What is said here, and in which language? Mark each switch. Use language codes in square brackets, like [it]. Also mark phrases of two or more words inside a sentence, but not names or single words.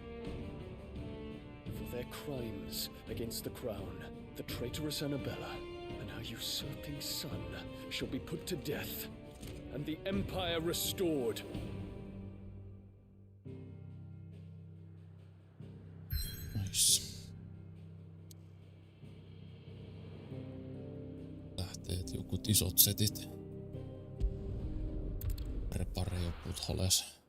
[en] For their crimes against the crown, the traitorous Annabella and her usurping son shall be put to death, and the Empire restored. Nice. [fi] Lähteet, jokut isot setit. [en] Prepare jokut holes.